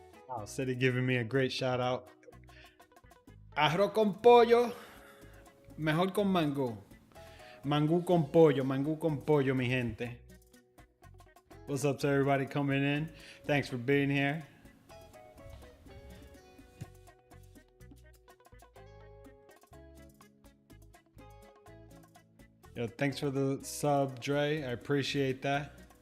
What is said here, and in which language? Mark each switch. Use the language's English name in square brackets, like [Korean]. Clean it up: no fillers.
[English] AllCity giving me a great shout out. [Spanish] Arroz con pollo, mejor con mango. Mangú con pollo, mi gente. [English] What's up to everybody coming in? Thanks for being here. Yo, thanks for the sub, Dre. I appreciate that.